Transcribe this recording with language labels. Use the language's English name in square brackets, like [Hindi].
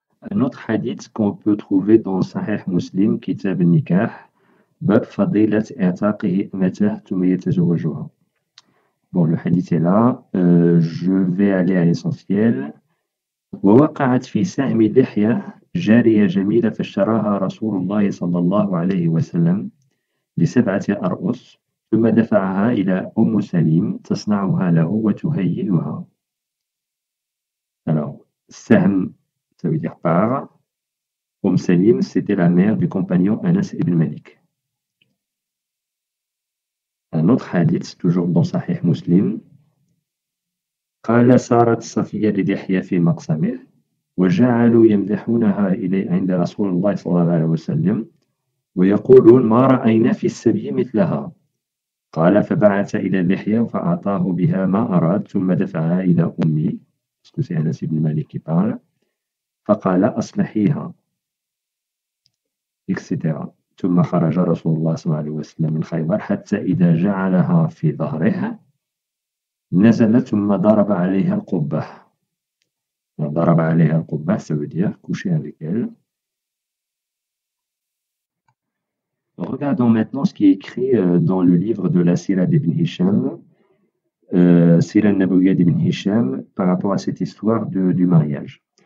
[French] Un autre hadith qu'on peut trouver dans Sahih Muslim, Kitab al-Nikah, Bab Fadilat i'taqihi mata thumma yatazawwajuha. Bon, le hadith est là. Je vais aller à l'essentiel. [Arabic] ووقعت في سهم دحية جارية جميلة فاشتراها رسول الله صلى الله عليه وسلم ب7 أرؤس ثم دفعها إلى أم سليم تصنعها له وتهيئها. [French] Alors, Sahm, ça veut dire part. Salim, c'était la mère du compagnon Anas ibn Malik. Un autre hadith, toujours dans Sahih Muslim. [Arabic] قال سارت صفية لدحية في مقسمه وجعلوا يمدحونها إليه عند رسول الله صلى الله عليه وسلم ويقولون ما رأينا في السبي مثلها. قال فبعث إلى دحية فأعطاه بها ما أراد ثم دفعها إلى أمي. [French] C'est Anas ibn Malik qui parle. [Arabic] فقال أصلحيها etc. ثم خرج رسول الله صلى الله عليه وسلم من خيبر حتى إذا جعلها في ظهره نزل ثم ضرب عليها القبة. Donc ضرب عليها القبة, [French] ça veut dire coucher avec elle. Regardons maintenant ce qui est écrit dans le livre de la Sira d'Ibn Hisham, Sira Nabawiyya d'Ibn Hisham, par rapport à cette histoire du mariage.